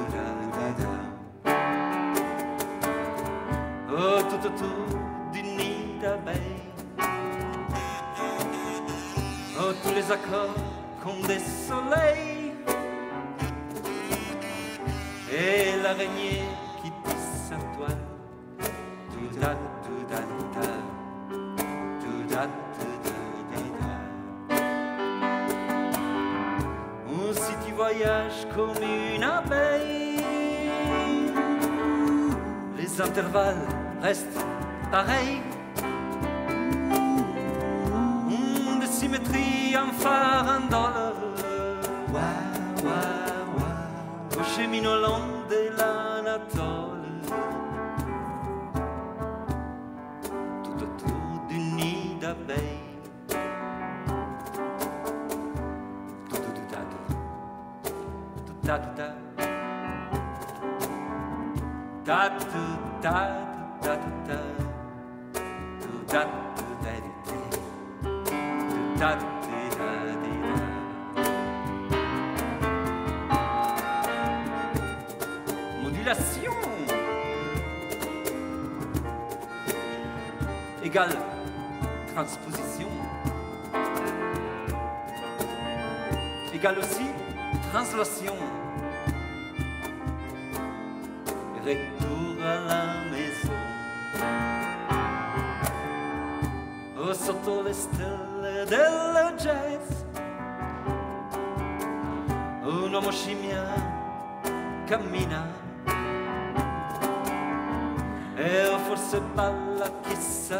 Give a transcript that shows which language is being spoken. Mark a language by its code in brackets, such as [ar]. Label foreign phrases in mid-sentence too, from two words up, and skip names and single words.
[fr] Tout autour du nid d'abeilles. Oh, tous les accords comme des soleils. Et l'araignée qui tisse sa toile. Tout da, tout da, da. Tout da, tout da, da. Ou si tu voyages comme une abeille, les intervalles restent pareils. De symétrie en farandole. Au chemin au long de l'Anatole, tout autour du nid d'abeilles. Tout ta tout ta. Ta tout ta ta tout ta. Tout ta tout ta ta ta. Modulation égale transposition égale aussi translation. Retour à la maison. [it] Oh, sotto le stelle del jazz, un uomo scimmia cammina e forse balla, chissà.